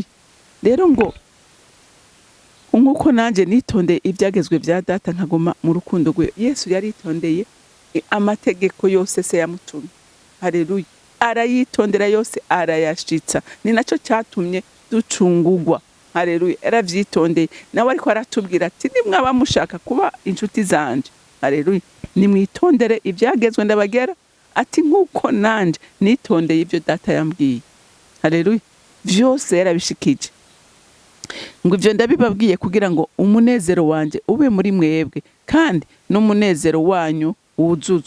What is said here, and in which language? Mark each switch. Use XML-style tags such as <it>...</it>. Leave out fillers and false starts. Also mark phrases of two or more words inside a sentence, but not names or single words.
<rn>Rero ngo nk'uko nanjye nitondeye ibyagezwe bya data nkaguma mu rukundo rwe. Yesu yaritondeye amategeko yose se yamutumye. Haleluya. Arayitondera yose arayashitsa. Ni nacyo cyatumye ducungugwa. Haleluya. Yaravyitondeye. Nawe ariko aratubwira ati nimwaba mushaka kuba inshuti zanje. Haleluya. Nimwitondere ibyagezwe ndabagera. Ati nk'uko nanje nitondeye ibyo data yambwiye. Haleluya. Vyose yarabishikije. Ngo ivyo ndabibabwiye kugira ngo umunezero wanje ube muri mwebwe kandi n'umunezero wanyu wuzuzwe.</rn>